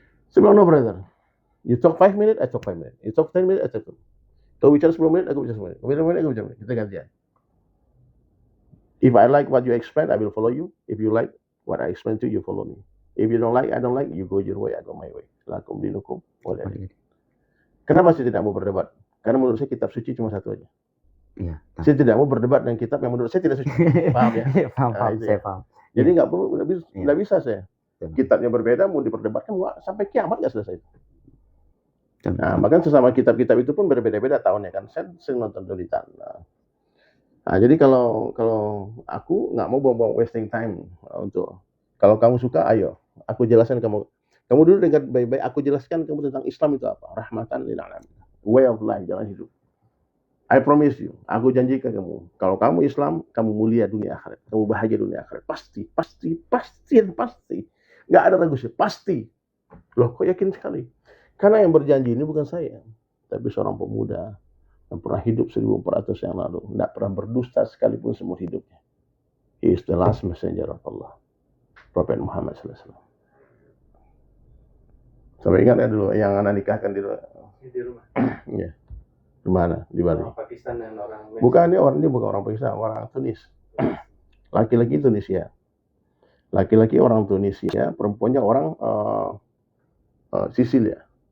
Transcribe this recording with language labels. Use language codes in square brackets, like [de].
[id] Saya bilang, [en] no brother, you talk 5 minutes, I talk 5 minutes. You talk 10 minutes, I talk 10 minutes. [id] Kau bicara 10 menit, aku bicara 10 menit. Kau bicara 10 menit, aku bicara 10 menit. Kita gantian. [en] If I like what you explain, I will follow you. If you like what I explain to you, follow me. If you don't like, I don't like, you go your way, I go my way. [ar] Lakum dinukum waliyadin. [id] Kenapa saya tidak mau berdebat? Karena menurut saya kitab suci cuma satu aja. Iya. Saya tidak mau berdebat dengan kitab yang menurut saya tidak suci. Paham ya? Paham, saya paham. Jadi nggak perlu, nggak bisa saya. Kitabnya berbeda, mau diperdebatkan sampai kiamat nggak selesai. Nah, makanya sesama kitab-kitab itu pun berbeda-beda tahunnya kan. Saya sering nonton tulisan. Nah, jadi kalau aku nggak mau buang-buang wasting time untuk. Kalau kamu suka, ayo, aku jelaskan kamu. Kamu dulu dengar baik-baik, aku jelaskan kamu tentang Islam itu apa. Rahmatan lil alamin. [en] Way of life, [id] jalan hidup. [en] I promise you, [id] aku janjikan kamu, kalau kamu Islam, kamu mulia dunia akhirat, kamu bahagia dunia akhirat, pasti. Nggak ada ragu sih, pasti. Loh, kok yakin sekali? Karena yang berjanji ini bukan saya, tapi seorang pemuda yang pernah hidup 1400 yang lalu, nggak pernah berdusta sekalipun seumur hidupnya. [en] He is the last messenger of Allah, Prophet Muhammad SAW. [id] Sampai ingat ya dulu, yang anak nikahkan di rumah. Iya. Di mana? Di Bali. Orang Pakistan dan orang Mesir. Bukan, ini bukan orang Pakistan, orang Tunis. Laki-laki Tunisia. Laki-laki orang Tunisia, perempuannya orang Sisilia.